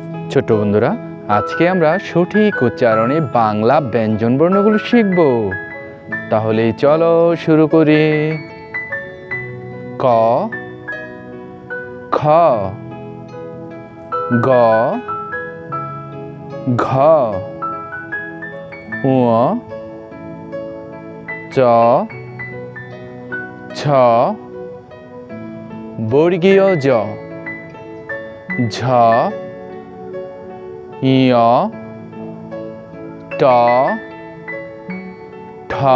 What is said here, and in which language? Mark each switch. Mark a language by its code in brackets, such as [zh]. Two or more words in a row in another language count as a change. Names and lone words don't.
[bn] ছোট্ট বন্ধুরা, আজকে আমরা সঠিক উচ্চারণে বাংলা ব্যঞ্জনবর্ণগুলো শিখব। তাহলে চলো শুরু করি। ক, খ, গ, ঘ, ঙ, চ, ছ, বর্গীয় জ, ঝ, ঞ, ট, ঠ,